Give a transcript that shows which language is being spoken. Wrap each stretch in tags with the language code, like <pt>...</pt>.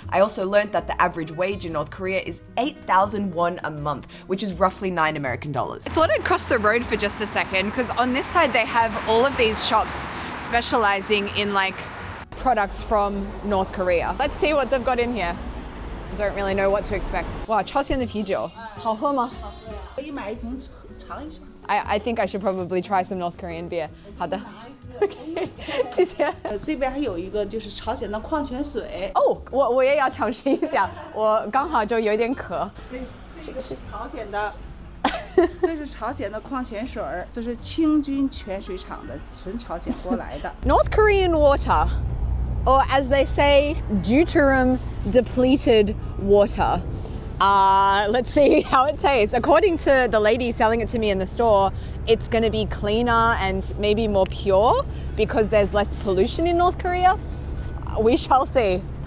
<en>I also learned that the average wage in North Korea is 8,000 won a month, which is roughly 9 American dollars. I thought I'd cross the road for just a second because on this side they have all of these shops specializing in like products from North Korea. Let's see what they've got in here. I don't really know what to expect.</en> <zh>Wow, 朝鲜的啤酒，好喝吗？可以买一瓶尝一尝。</zh> <en>I think I should probably try some North Korean beer.</en> <zh>好的。Okay, 谢谢。这边还有一个就是朝鲜的矿泉水。哦，我也要尝试一下，我刚好就有点渴。这个是朝鲜的。这是朝鲜的矿泉水，这是清军泉水厂的纯朝鲜过来的。</zh> <en>North Korean water, or as they say, deuterium depleted water. Let's see how it tastes. According to the lady selling it to me in the store, it's going to be cleaner and maybe more pure because there's less pollution in North Korea. We shall see.</en>